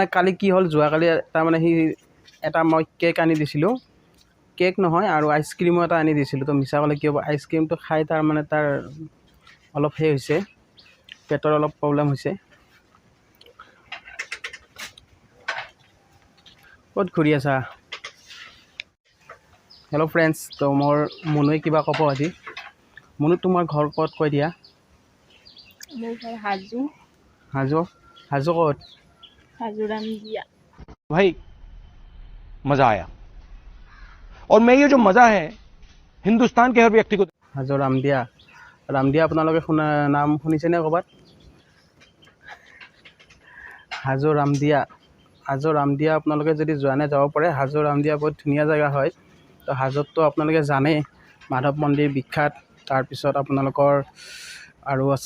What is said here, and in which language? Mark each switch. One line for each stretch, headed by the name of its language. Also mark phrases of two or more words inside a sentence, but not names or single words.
Assamese: কালি কি হ'ল যোৱাকালি তাৰমানে সি এটা মই কেক আনি দিছিলোঁ কেক নহয় আৰু আইচক্ৰীমো এটা আনি দিছিলোঁ তো মিছা ক'লে কি হ'ব আইচক্ৰীমটো খাই তাৰমানে তাৰ অলপ সেই হৈছে পেটৰ অলপ প্ৰব্লেম হৈছে ক'ত ঘূৰি আছা
English: hello friends
Assamese: তো মোৰ মুনুৱে কিবা ক'ব আজি মুনু তোমাৰ ঘৰ ক'ত কৈ দিয়া हाजू हाजो हाजो ক'ত हाजू रंगिया
Hindi: भाई मजा आया और मैं ये जो मजा है हिंदुस्तान के हर व्यक्ति को
Assamese: हाजो रामदिया আপোনালোকে শুনা নাম শুনিছেনে ক'ৰবাত হাজো ৰামদিয়া আপোনালোকে যদি যোৱা নাই যাব পাৰে হাজো ৰামদিয়া বহুত ধুনীয়া জেগা হয় তো হাজোততো আপোনালোকে জানে মাধৱ মন্দিৰ বিখ্যাত তাৰপিছত আপোনালোকৰ আৰু আছে